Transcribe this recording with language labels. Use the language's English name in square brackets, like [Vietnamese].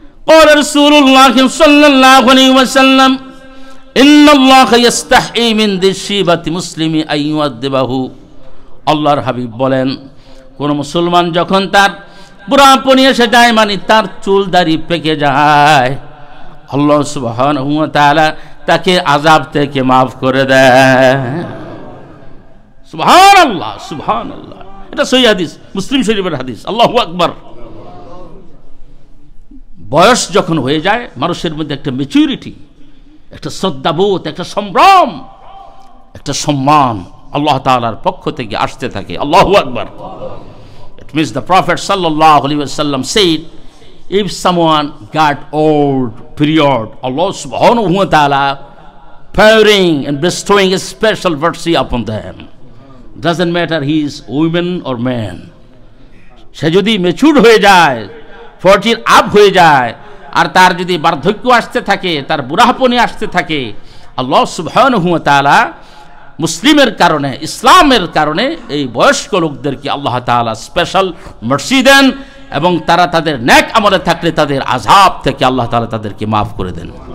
[Arabic] قال رسول الله صلى الله عليه وسلم إن الله يستحي من ذي الشيبة مسلم أن يؤدبه। [Bangla] আল্লাহর হাবিব বলেন, কোন মুসলমান যখন তার বুড়াপনি এসে যায়, মানে তার চুল দাড়ি পেকে যায়, আল্লাহ সুবহানাহু ওয়া তাআলা তাকে আযাব থেকে মাফ করে দেয়। সুবহানাল্লাহ, সুবহানাল্লাহ। এটা সহিহ হাদিস, মুসলিম শরীফের হাদিস। আল্লাহু আকবার। বয়স যখন হয়ে যায় মানুষের মধ্যে একটা ম্যাচুরিটি, একটা শ্রদ্ধাবোধ, একটা সম্ভ্রম, একটা সম্মান আল্লাহ তাআলার পক্ষ থেকে আসতে থাকে। আল্লাহু আকবার। [English] It means the Prophet sallallahu alaihi wasallam said, if someone got old period, Allah subhanahu wa ta'ala pouring and bestowing a special mercy upon them. Doesn't matter he is woman or man. [Bangla] সে যদি mature হয়ে যায়, 40 up হয়ে যায়, আর তার যদি বার্ধক্য আসতে থাকে, তার বুড়াপনি আসতে থাকে, আল্লাহ সুবহানাহু ওয়া তাআলা মুসলিমের কারণে, ইসলামের কারণে এই বয়স্ক লোকদেরকে আল্লাহ তাআলা স্পেশাল মার্সি দেন, এবং তারা তাদের নেক আমলে থাকলে তাদের আযাব থেকে আল্লাহ তাআলা তাদেরকে মাফ করে দেন।